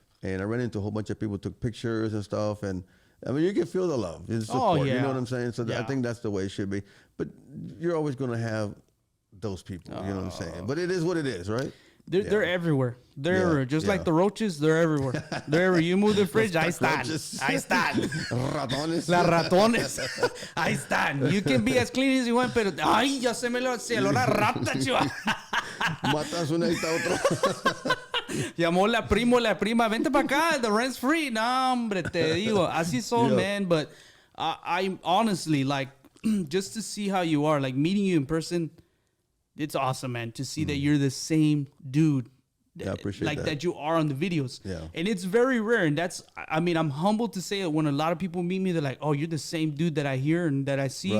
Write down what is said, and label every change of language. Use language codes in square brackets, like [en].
[en] And I ran into a whole bunch of people, took pictures and stuff. And I mean, you can feel the love, the support. You know what I'm saying? So I think that's the way it should be. But you're always going to have those people. You know what I'm saying? But it is what it is, right? They're everywhere. They're everywhere. Just like the roaches, they're everywhere. They're everywhere. You move the fridge, [es] ahí están. Ahí están. Ratones. Las ratones. Ahí están. [en] You can be as clean as you want, [es] pero ay, ya se me lo olor a rata, chiva. Matas una y está otro. Llamó la prima, vente para acá, [en] the rent's free. [es] No, hombre, te digo, así son, man. [en] But I honestly, like, just to see how you are, like, meeting you in person, it's awesome, man, to see that you're the same dude. Yeah, I appreciate like that you are on the videos. Yeah. And it's very rare. And I mean, I'm humbled to say it when a lot of people meet me, they're like, oh, you're the same dude that I hear and that I see.